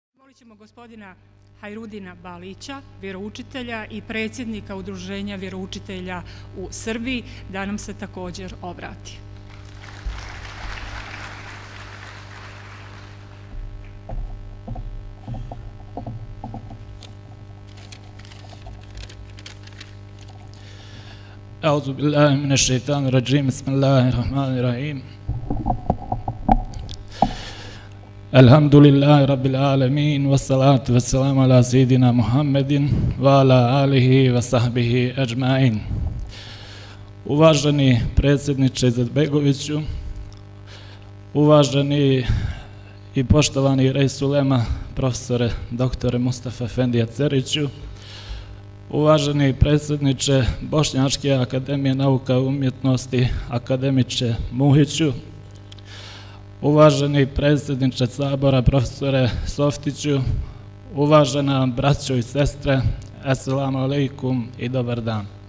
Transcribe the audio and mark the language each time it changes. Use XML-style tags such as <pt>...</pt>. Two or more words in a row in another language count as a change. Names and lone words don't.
<bs>Zamolit ćemo gospodina Hajrudina Balića, vjeroučitelja i predsjednika Udruženja vjeroučitelja u Srbiji, da nam se također obrati.</bs> <ar>أعوذ بالله من الشيطان الرجيم. بسم الله الرحمن الرحيم. الحمد لله رب العالمين والصلاة والسلام على سيدنا محمد وعلى آله وصحبه أجمعين.</ar> <bs>Uvaženi predsjedniče Izetbegoviću, uvaženi i poštovani reis ulema profesore doktore Mustafa Efendija Ceriću, uvaženi predsjedniče Bošnjačke akademije nauka i umjetnosti akademiče Muhiću, uvaženi predsjedniče Sabora profesore Softiću, uvažena braćo i sestre,</bs> <ar>السلام عليكم</ar> <bs>i dobar dan.</bs>